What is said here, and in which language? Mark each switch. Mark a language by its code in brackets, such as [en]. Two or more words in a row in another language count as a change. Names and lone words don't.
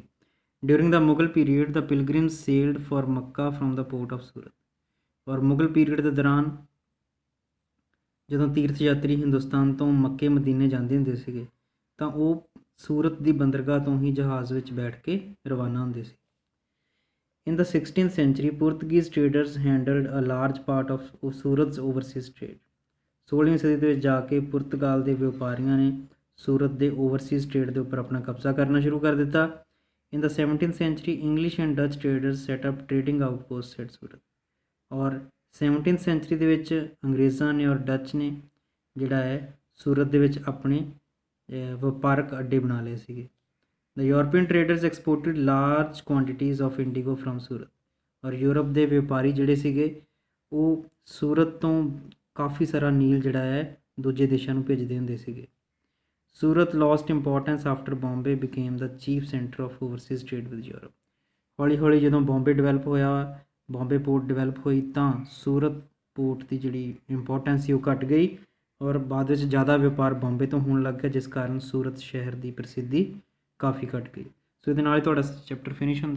[en] During the Mughal period the pilgrims sailed for Mecca from the port of Surat. [pa] ਔਰ ਮੁਗਲ ਪੀਰੀਅਡ ਦੇ ਦੌਰਾਨ ਜਦੋਂ ਤੀਰਥ ਯਾਤਰੀ ਹਿੰਦੁਸਤਾਨ ਤੋਂ ਮੱਕੇ ਮਦੀਨੇ ਜਾਂਦੇ ਹੁੰਦੇ ਸੀਗੇ ਤਾਂ ਉਹ ਸੂਰਤ ਦੀ ਬੰਦਰਗਾਹ ਤੋਂ ਹੀ ਜਹਾਜ਼ ਵਿੱਚ ਬੈਠ ਕੇ ਰਵਾਨਾ ਹੁੰਦੇ ਸੀ। [en] In the 16th century, Portuguese traders handled a large part of Surat's overseas trade। [pa] 16ਵੀਂ ਸਦੀ ਦੇ ਵਿੱਚ ਜਾ ਕੇ ਪੁਰਤਗਾਲ ਦੇ ਵਪਾਰੀਆਂ ਨੇ ਸੂਰਤ ਦੇ [en] overseas trade [pa] ਦੇ ਉੱਪਰ ਆਪਣਾ ਕਬਜ਼ਾ ਕਰਨਾ ਸ਼ੁਰੂ ਕਰ ਦਿੱਤਾ। [en] In the 17th century, English and Dutch traders set up trading outposts at Surat। [pa] ਔਰ [en] 17th century [pa] ਦੇ ਵਿੱਚ ਅੰਗਰੇਜ਼ਾਂ ਨੇ ਔਰ ਡੱਚ ਨੇ ਜਿਹੜਾ ਹੈ ਸੂਰਤ ਦੇ ਵਿੱਚ ਆਪਣੇ ਵਪਾਰਕ ਅੱਡੇ ਬਣਾ ਲਏ ਸੀਗੇ। [en] The European traders exported large quantities of indigo from Surat। [pa] ਔਰ ਯੂਰਪ ਦੇ ਵਪਾਰੀ ਜਿਹੜੇ ਸੀਗੇ ਉਹ ਸੂਰਤ ਤੋਂ ਕਾਫੀ ਸਾਰਾ ਨੀਲ ਜਿਹੜਾ ਹੈ ਦੂਜੇ ਦੇਸ਼ਾਂ ਨੂੰ ਭੇਜਦੇ ਹੁੰਦੇ ਸੀਗੇ। [en] ਸੂਰਤ lost importance after Bombay became the chief center of overseas trade with Europe। [pa] ਹੌਲੀ ਹੌਲੀ ਜਦੋਂ ਬੰਬੇ ਡਿਵੈਲਪ ਹੋਇਆ, ਬੰਬੇ [en] port develop [pa] ਹੋਈ ਤਾਂ ਸੂਰਤ ਪੋਰਟ ਦੀ ਜਿਹੜੀ ਇੰਪੋਰਟੈਂਸ ਸੀ ਉਹ ਘਟ ਗਈ ਔਰ ਬਾਅਦ ਵਿੱਚ ਜ਼ਿਆਦਾ ਵਪਾਰ ਬੰਬੇ ਤੋਂ ਹੋਣ ਲੱਗ ਗਿਆ, ਜਿਸ ਕਾਰਨ ਸੂਰਤ ਸ਼ਹਿਰ ਦੀ ਪ੍ਰਸਿੱਧੀ ਕਾਫੀ ਘਟ ਗਈ। ਸੋ ਇਹਦੇ ਨਾਲ ਹੀ ਤੁਹਾਡਾ [en] chapter finish [pa] ਹੁੰਦਾ ਹੈ।